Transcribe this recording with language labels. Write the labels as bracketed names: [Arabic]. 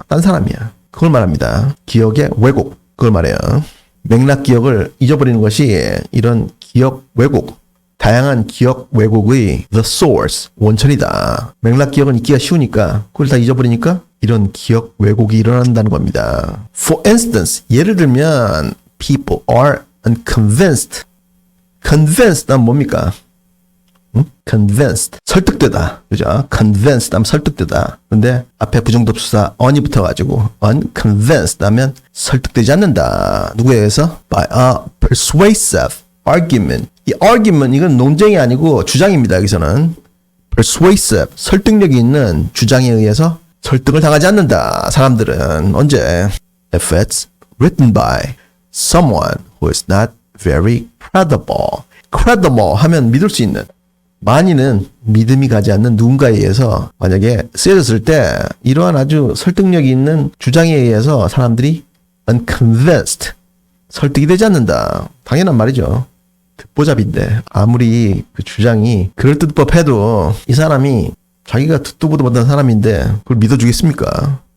[Korean] 딴 사람이야. 그걸 말합니다. 기억의 왜곡. 그걸 말해요. 맥락 기억을 잊어버리는 것이 이런 기억 왜곡, 다양한 기억 왜곡의 [English] the source, [Korean] 원천이다. 맥락 기억은 잊기가 쉬우니까 그걸 다 잊어버리니까 이런 기억 왜곡이 일어난다는 겁니다. [English] For instance, [Korean] 예를 들면 [English] people are unconvinced. [Korean] convinced 하면 뭡니까? convinced, 설득되다. 그죠? convinced 하면 설득되다. 근데 앞에 부정접수사 on이 붙어가지고 unconvinced 하면 설득되지 않는다. 누구에 의해서? [English] by a persuasive argument. [Korean] 이 argument 이건 논쟁이 아니고 주장입니다. 여기서는 persuasive, 설득력이 있는 주장에 의해서 설득을 당하지 않는다. 사람들은 언제? [English] If it's written by someone who is not very credible. [Korean] credible 하면 믿을 수 있는, 많이는 믿음이 가지 않는 누군가에 의해서 만약에 쓰여졌을 때 이러한 아주 설득력이 있는 주장에 의해서 사람들이 unconvinced, 설득이 되지 않는다. 당연한 말이죠. 듣보잡인데 아무리 그 주장이 그럴듯 법해도 이 사람이 자기가 듣도 보도 못한 사람인데 그걸 믿어주겠습니까?